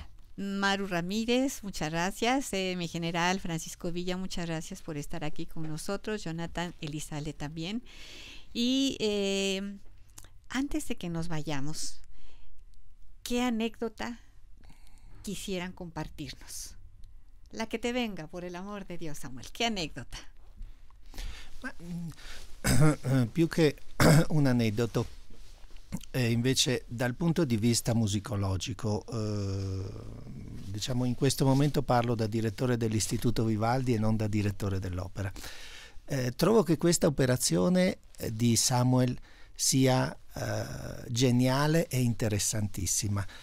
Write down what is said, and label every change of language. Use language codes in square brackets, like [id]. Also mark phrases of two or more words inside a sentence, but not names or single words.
[es] Maru Ramírez, muchas gracias. Mi general Francisco Villa, muchas gracias por estar aquí con nosotros. Jonathan Elizalde también. Y antes de que nos vayamos, ¿qué anécdota quisieran compartirnos? La que te venga, por el amor de Dios, Samuel. ¿Qué anécdota? [it] Più che un aneddoto, invece dal punto di vista musicologico, diciamo in questo momento parlo da direttore dell'Istituto Vivaldi e non da direttore dell'opera. Trovo che questa operazione di Samuel sia geniale e interessantissima,